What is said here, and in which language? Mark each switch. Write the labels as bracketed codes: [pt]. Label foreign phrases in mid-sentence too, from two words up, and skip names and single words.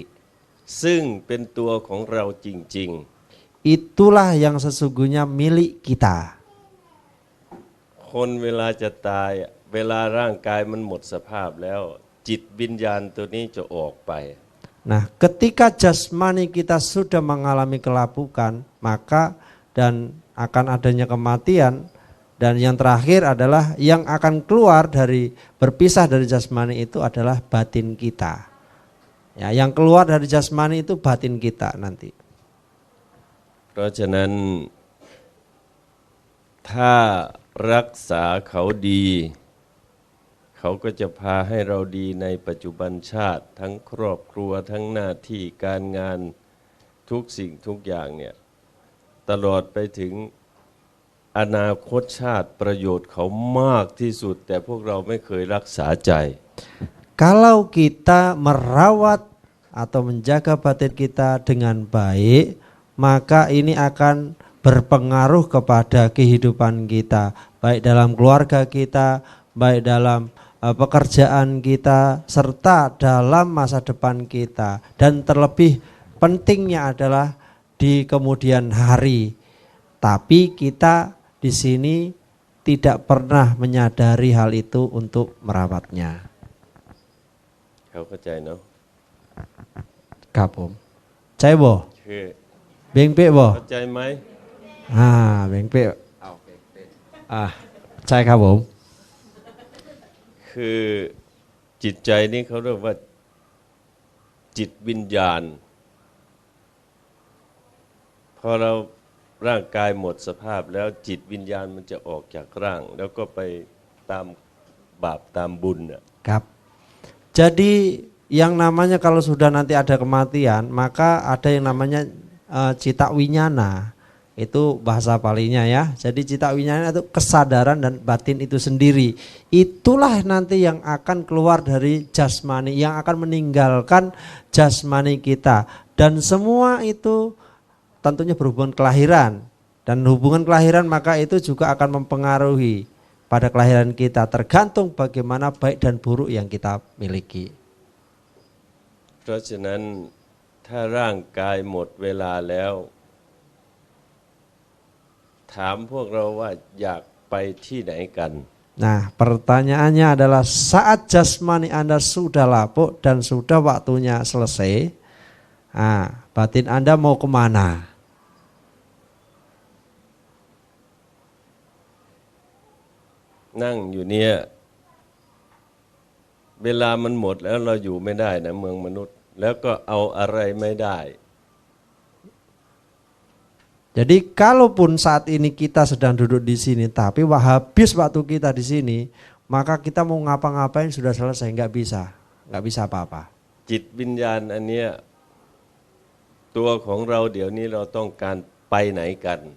[th] ซึ่งเป็นตัวของเราจริง [id] Itulah yang sesungguhnya milik kita. [th] ๆ คนเวลาจะตายเวลาร่างกายมันหมดสภาพแล้วจิตวิญญาณตัวนี้จะออกไป [id] Nah, ketika jasmani kita sudah mengalami kelapukan, maka dan akan adanya kematian, dan yang terakhir adalah yang akan keluar dari berpisah dari jasmani itu adalah batin kita. Ya, yang keluar dari jasmani itu batin kita nanti. [th] เพราะฉะนั้นถ้ารักษาเขาดี เขาก็จะพาให้เราดีในปัจจุบันชาติ ทั้งครอบครัวทั้งหน้าที่การงานทุกสิ่งทุกอย่างเนี่ยตลอดไปถึงอนาคตชาติประโยชน์เขามากที่สุด แต่พวกเราไม่เคยรักษาใจ [id] Kalau kita merawat atau menjaga batin kita dengan baik, maka ini akan berpengaruh kepada kehidupan kita, baik dalam keluarga kita, baik dalam pekerjaan kita, serta dalam masa depan kita. Dan terlebih pentingnya adalah di kemudian hari. Tapi kita di sini tidak pernah menyadari hal itu untuk merawatnya. [th] เขาเข้าใจเนาะ ครับผมใช่บ่ คือ [nan] 明白無 [th] เข้าใจไหม เบงเป๊ะใช่ครับผม คือจิตใจนี่เขาเรียกว่าจิตวิญญาณ พอเราร่างกายหมดสภาพแล้วจิตวิญญาณมันจะออกจากร่าง แล้วก็ไปตามบาปตามบุญน่ะ [id] ครับ Jadi yang namanya kalau sudah nanti ada kematian, maka ada yang namanya cita winyana. Itu bahasa palinya ya. Jadi cita winyana itu kesadaran dan batin itu sendiri. Itulah nanti yang akan keluar dari jasmani, yang akan meninggalkan jasmani kita. Dan semua itu tentunya berhubungan kelahiran. Dan hubungan kelahiran maka itu juga akan mempengaruhi pada kelahiran kita, tergantung bagaimana baik dan buruk yang kita miliki. [th] เพราะฉะนั้นถ้าร่างกายหมดเวลาแล้ว ถามพวกเราว่าอยากไปที่ไหนกัน [id] Nah, pertanyaannya adalah saat jasmani Anda sudah lapuk dan sudah waktunya selesai, batin Anda mau kemana? [th] นั่งอยู่เนี่ยเวลามันหมดแล้วเราอยู่ไม่ได้นะเมืองมนุษย์ แล้วก็เอาอะไรไม่ได้ [id] Jadi kalaupun saat ini kita sedang duduk di sini, tapi habis waktu kita di sini, maka kita mau ngapa-ngapain sudah selesai, nggak bisa apa-apa. [th] จิตวิญญาณอันเนี้ยตัวของเราเดี๋ยวนี้เราต้องการไปไหนกัน